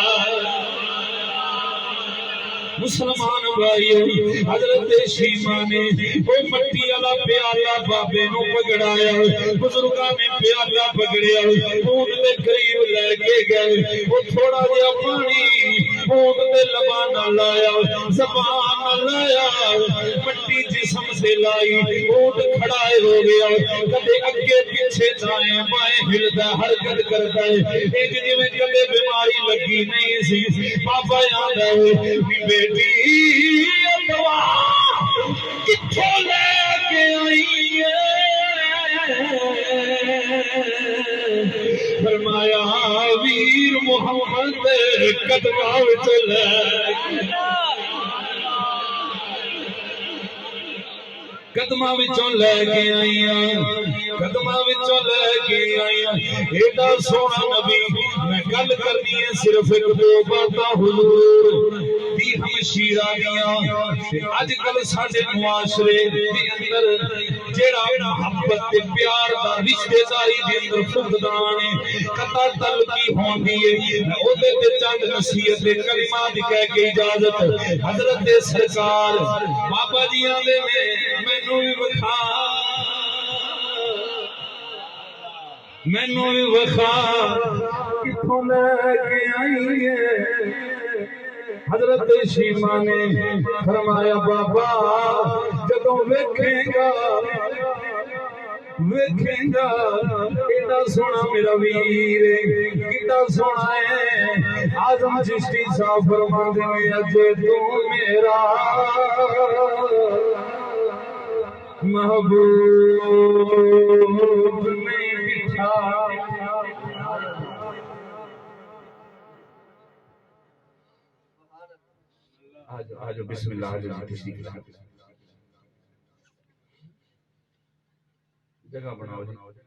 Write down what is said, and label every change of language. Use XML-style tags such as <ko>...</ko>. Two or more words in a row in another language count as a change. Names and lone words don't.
<pa>مسلمان بھائیو حضرت شیما نے وہ مٹی والا پیالہ بابے نو پکڑایا بزرگاں نے پیالہ پکڑیا اونٹ دے قریب لے کے گئے وہ تھوڑا جہا پانی اونٹ دے لباں نال لایا زبان نال لایا مٹی جسم سے لائی اونٹ کھڑا ہو گیا کدے اگے پیچھے دائیں بائیں ہلدا حرکت کرتا ہے ایک جویں کدے بیماری لگی نہیں سی بابا یاد آئے بیٹی دوا کتھوں لے کے آئی ہے فرمایا ویر محمد قدماں وچ لے قدماں وچوں لے کے آئیاں قدماں وچوں لے کے آئیاں ایڈا سونا نبی میں گل کرنی ہے صرف ایک دو باتاں حضور دی ہمشیرہ دیاں اج کل ساڈے معاشرے دے اندر جیڑا محبت تے پیار دا رشتہ داری دے اندر فقدان ہے قطع تعلقی ہوندی ہے اودے تے چند نصیحت دے کلمات کہہ کے اجازت حضرت سرکار بابا جی آندے نے مینوں بھی وکھا مینوں بھی وکھا کتھوں لے کے آئی ہے حضرت شیما نے فرمایا بابا جدوں ویکھیں گا کتنا سونا میرا ویر کتنا سونا ہے آزم چشتی صاحب فرماندے میں اج تو میرا محبوب نہیں بٹھا آجو</pa> <ar>بسم اللہ</ar> <pa>آجو تشریف لا جگہ بناؤ جی</pa>